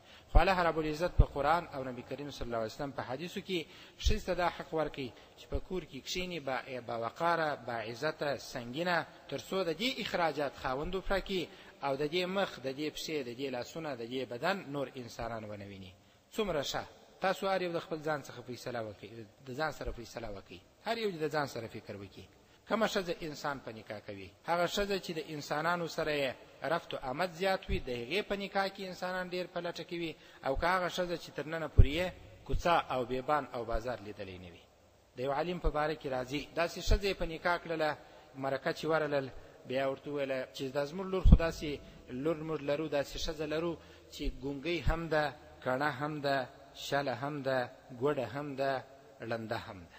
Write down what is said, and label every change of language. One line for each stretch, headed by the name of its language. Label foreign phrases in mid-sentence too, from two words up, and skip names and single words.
Pashto: خو
Arabic: الله رب العزت
Pashto: په قرآن او نبی کریم
Arabic: صلی الله علیه وسلم
Pashto: په حدیثو کې ښځې ته دا حق ورکوي چې په کور کې کښېني با وقاره، با عزته، سنګینه، تر څو د دې اخراجات خاوند وپوره کړي او د دې مخ، د دې پښې، د دې لاسونه، د دې بدن نور انسانان ونه ویني. څومره ښه. تاسو هر یو د خپل ځان څخه فیصله وکړئ، د ځان سره فیصله وکړئ، هر یو د ځان سره فکر وکړي. کومه ښځه انسان په نکاح کوي؟ هغه ښځه چې د انسانانو سره یې رفت و آمد زیات وي، د هغې په نکاح کې انسانان ډېر په لټه کې وي، او که هغه ښځه چې تر ننه پورې یې کوڅه او بیبان او بازار لیدلی نه وي. د یو عالم په باره کې راځي داسې ښځه یې په نکاح کړله، مرکه چې ورلل، بیا ورته وویله چې دا زموږ لور خو داسې لور موږ لرو، داسې ښځه لرو چې ګونګۍ هم ده، کڼه هم ده، شله هم ده، ګوډه هم ده، ړنده هم ده.